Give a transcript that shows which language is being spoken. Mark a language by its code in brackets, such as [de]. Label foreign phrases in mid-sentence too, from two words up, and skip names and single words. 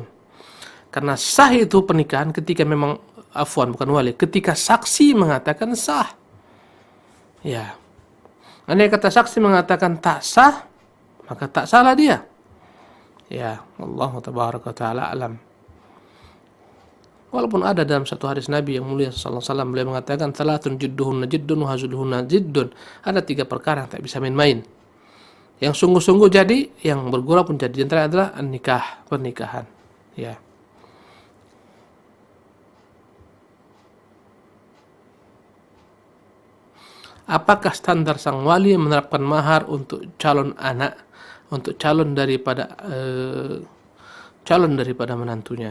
[id] Karena sah itu pernikahan ketika memang afwan bukan wali, ketika saksi mengatakan sah. Ya. Andai kata saksi mengatakan tak sah, maka tak salah dia. [ar] Ya, الله تبارك تعالى أعلم. [id] Walaupun ada dalam satu hadis Nabi yang mulia [ar] صلى الله عليه وسلم [id] beliau mengatakan [ar] ثلاث جدهن جد وهزلهن جد. [id] Ada 3 perkara yang tak bisa main-main. Yang sungguh-sungguh jadi, yang bergurau pun jadi. Di antara adalah nikah, pernikahan. Ya. Apakah standar sang wali menerapkan mahar untuk calon anak, untuk calon daripada menantunya?